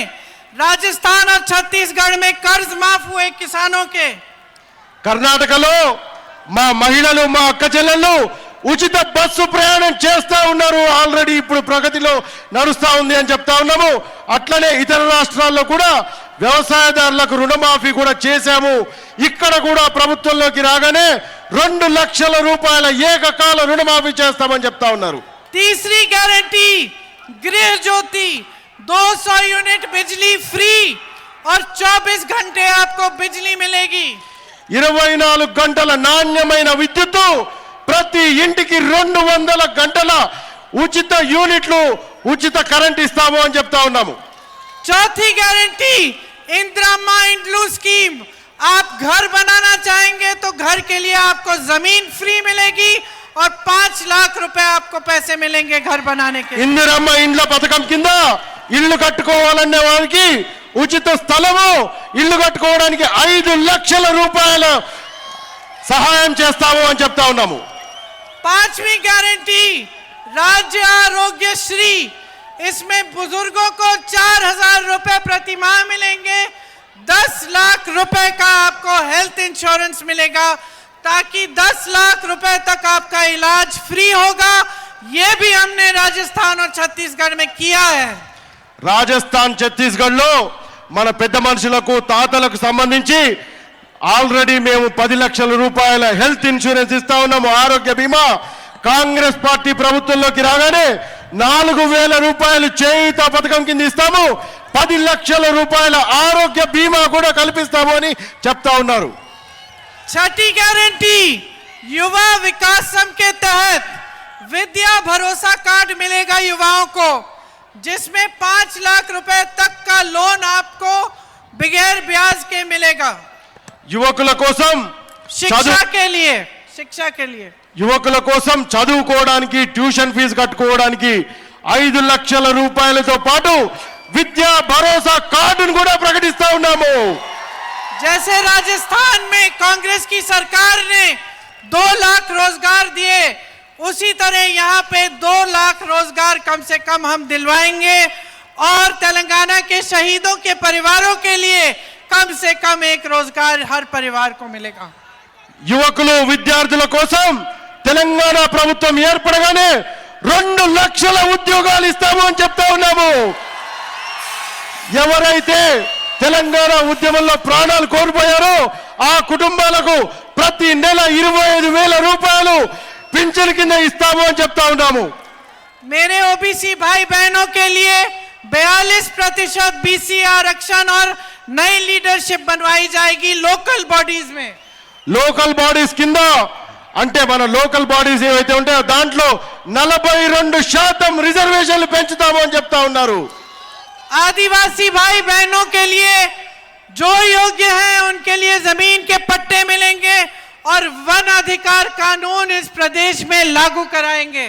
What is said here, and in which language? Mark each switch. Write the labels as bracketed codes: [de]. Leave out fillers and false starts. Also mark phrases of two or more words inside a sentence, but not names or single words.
[hi] राजस्थान और छत्तीसगढ़ में कर्ज माफ हुए किसानों के। [te] కర్ణాటకలో మా మహిళలు, మా అక్క చెల్లెళ్ళు ఉచిత బస్సు ప్రయాణం చేస్తా ఉన్నారు. ఆల్రెడీ ఇప్పుడు ప్రగతిలో నడుస్తా ఉంది అని చెప్తా ఉన్నాము. అట్లనే ఇతర రాష్ట్రాల్లో కూడా వ్యవసాయదారులకు రుణమాఫీ కూడా చేశాము. ఇక్కడ కూడా ప్రభుత్వంలోకి రాగానే 2 లక్షల రూపాయల ఏకకాల రుణమాఫీ చేస్తామని చెప్తా ఉన్నారు. [hi] तीसरी गारंटी गृह ज्योति, 200 यूनिट बिजली फ्री और 24 घंटे आपको बिजली मिलेगी। [te] 24 గంటల నాణ్యమైన విద్యుత్తు, ప్రతి ఇంటికి 200 గంటల ఉచిత యూనిట్లు, ఉచిత కరెంట్ ఇస్తాము అని చెప్తా ఉన్నాము. [hi] चौथी गारंटी इंदिरा इंड्लू स्कीम, आप घर बनाना चाहेंगे तो घर के लिए आपको जमीन फ्री मिलेगी और 5 लाख रुपए आपको पैसे मिलेंगे घर बनाने के। [te] ఇందిరమ్మ ఇండ్ల పథకం కింద ఇల్లు కట్టుకోవాలనే వారికి ఉచిత స్థలము, ఇల్లు కట్టుకోవడానికి 5 లక్షల రూపాయల సహాయం చేస్తాము అని చెప్తా ఉన్నాము. [hi] 5वीं गारंटी राज्य आरोग्य श्री, इसमें बुजुर्गों को 4,000 रुपए प्रति माह मिलेंगे। 10 लाख रुपए का आपको [en] health insurance [hi] मिलेगा ताकि 10 लाख रुपए तक आपका इलाज फ्री होगा। ये भी हमने राजस्थान और छत्तीसगढ़ में किया है। [te] రాజస్థాన్, ఛత్తీస్గఢ్లో మన పెద్ద మనుషులకు, తాతలకు సంబంధించి ఆల్రెడీ మేము 10 లక్షల రూపాయల [en] health insurance [te] ఇస్తా ఉన్నాము, ఆరోగ్య బీమా. కాంగ్రెస్ పార్టీ ప్రభుత్వంలోకి రాగానే 4,000 రూపాయలు చేయూత పథకం కింద ఇస్తాము. 10 లక్షల రూపాయల ఆరోగ్య బీమా కూడా కల్పిస్తాము అని చెప్తా ఉన్నారు. [hi] छठी गारंटी युवा विकास सम के तहत विद्या भरोसा कार्ड मिलेगा युवाओं को, जिसमें 5 लाख रुपए तक का लोन आपको बगैर ब्याज के मिलेगा [te] యువకుల కోసం [hi] शिक्षा के लिए [te] యువకుల కోసం చదువుకోవడానికి [en] tuition fee [te] కట్టుకోవడానికి 5 లక్షల రూపాయలతో పాటు విద్యా భరోసా కార్డును కూడా ప్రకటిస్తా ఉన్నాము. [hi] जैसे राजस्थान में कांग्रेस की सरकार ने 2 लाख रोजगार दिए, उसी तरह यहाँ पे 2 लाख रोजगार कम से कम हम दिलवाएंगे और तेलंगाना के शहीदों के परिवारों के लिए कम से कम 1 रोजगार हर परिवार को मिलेगा. [te] యువకులు విద్యార్థుల కోసం తెలంగాణ ప్రభుత్వం ఏర్పడగానే 2 లక్షల ఉద్యోగాలు ఇస్తాము అని చెప్తా ఉన్నాము. ఎవరైతే తెలంగాణ ఉద్యమంలో ప్రాణాలు కోల్పోయారో ఆ కుటుంబాలకు ప్రతి నెల 25,000 రూపాయలు పింఛన్ కింద ఇస్తాము అని చెప్తా ఉన్నాము. [hi] मेरे ओबीसी भाई बहनों के लिए 42% बीसी आरक्षण और नई लीडरशिप बनवाई जाएगी [en] local bodies [hi] में. [en] local bodies [te] కింద అంటే మన [en] local bodies [te] ఏవైతే ఉంటాయో దాంట్లో 42% రిజర్వేషన్లు పెంచుతాము అని చెప్తా ఉన్నారు. [hi] आदिवासी भाई बहनों के लिए जो योग्य हैं उनके लिए जमीन के पट्टे मिलेंगे और वन अधिकार कानून इस प्रदेश में लागू कराएंगे.